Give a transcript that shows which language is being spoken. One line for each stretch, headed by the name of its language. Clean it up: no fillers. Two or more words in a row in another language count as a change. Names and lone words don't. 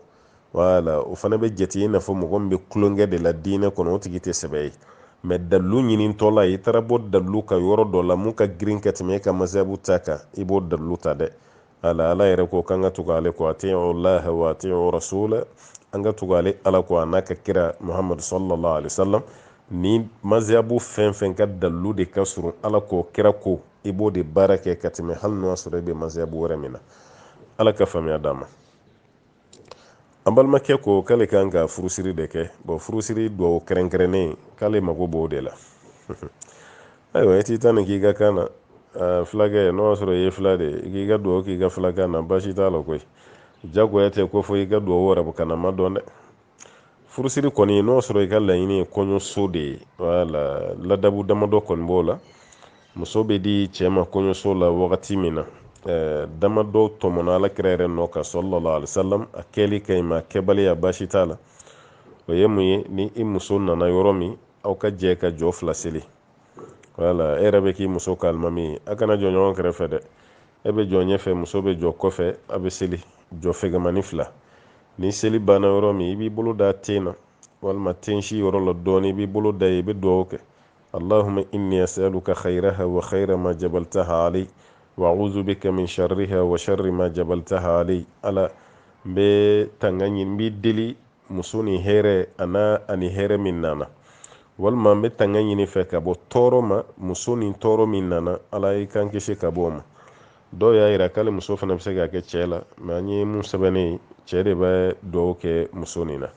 Bambara: Voilà, o fana bɛ jate i n'a fɔ mɔgɔ min bɛ kulonkɛ de la diinɛ kɔnɔ, o tigi tɛ sɛbɛ ye. Mais dalilu ɲinitɔ la, i taara bɔ dalilu ka yɔrɔ dɔ la mun ka girin ka tɛmɛ e ka mazhabu ta kan, i b'o dalilu ta dɛ. Ala yɛrɛ ko k'an ka tugu ale kɔ,
Arabic: أطيعوا الله وأطيعوا الرسول,
Bambara: an ka tugu ale ala kɔ a n'a ka kira Muhammad
Arabic: صلى الله عليه وسلم.
Bambara: Ni mazhabu fɛn fɛn ka dalilu de ka surun ala kɔ kira ko, i b'o de baara kɛ ka tɛmɛ hali n'o y'a sɔrɔ i bɛ mazhabu wɛrɛ min na. Ala ka faamuya d'an ma. An balimakɛ ko k'ale kan ka furusiri de kɛ. Bon, furusiri dɔw kɛrɛnkɛrɛnnen k'ale mago b'o de la. Ayiwa, i t'i ta nin k'i ka kan na, fulakɛ n'o y'a sɔrɔ i ye fila de ye, i k'i ka duwawu k'i ka filakan na, baasi t'a la koyi. Jagoya tɛ ko fɔ i ka duwawu wɛrɛ kana ma dɔn dɛ. Furusiri kɔni n'o y'a sɔrɔ i ka laɲini ye kɔɲɔso de ye, voilà, ladabu damadɔ kɔni b'o la. Muso bɛ di cɛ ma kɔɲɔso la wagati min na, damadɔ tɔmɔna alakira yɛrɛ nɔ kan
Arabic: صلى الله عليه وسلم,
Bambara: a kɛli ka ɲi ma, a kɛbaliya baasi t'a la. O ye mun ye, ni i muso nana yɔrɔ min, aw ka jɛ ka jɔ fila seli. Voilà, e yɛrɛ bɛ k'i muso ka alimami ye, a kana jɔ ɲɔgɔn kɛrɛfɛ dɛ. E bɛ jɔ ɲɛfɛ, muso bɛ jɔ kɔfɛ, a bɛ seli jɔ fɛgɛmani fila. Ni seli banna yɔrɔ min, i b'i bolo da ten na, walima ten si yɔrɔ la dɔɔni, i b'i bolo da yen, i bɛ duwawu kɛ.
Arabic: اللهم إني أسألك خيرها وخير ما جبلتها عليه وأعوذ بك من شرها وشر ما جبلتها عليه.
Bambara: Ala, n bɛ tanga ɲini, n b'i deli muso ni hɛrɛ ani hɛrɛ min nana, walima n bɛ tanga ɲini fɛ ka bɔ tɔɔrɔ ma, muso ni tɔɔrɔ min nana, ala i kan kisi ka bɔ o ma. Dɔw y'a yira k'ale muso fana bɛ se ka kɛ cɛ la, mais an ye mun sɛbɛnnen ye, cɛ de bɛ duwawu kɛ muso nin na.